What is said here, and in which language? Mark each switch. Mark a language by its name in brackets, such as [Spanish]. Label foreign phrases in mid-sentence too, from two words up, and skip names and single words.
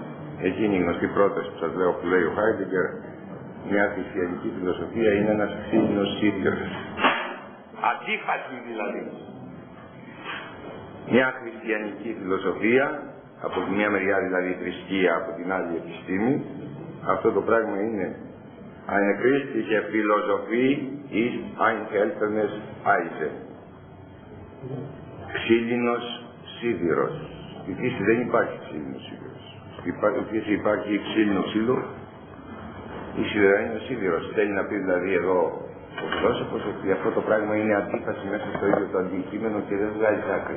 [Greek] Εκείνη η γνωστή πρόταση που σας λέω που λέει ο Χάιντεγκερ, μια χριστιανική φιλοσοφία είναι ένας ξύλινος σίδηρος. Αντίφαση δηλαδή. Μια χριστιανική φιλοσοφία, από τη μια μεριά δηλαδή η θρησκεία, από την άλλη η επιστήμη, αυτό το πράγμα είναι [German] eine christliche Philosophie ist ein seltenes Eisen. [Greek] Ξύλινος σίδηρος. Στη φύση δεν υπάρχει ξύλινος σίδηρος. Στη φύση υπάρχει ξύλινο ξύλο, η σίδερα είναι ο σίδηρος. Θέλει να πει δηλαδή εδώ ο φιλόσοφος ότι αυτό το πράγμα είναι αντίφαση μέσα στο ίδιο το αντικείμενο και δεν βγάζει άκρη.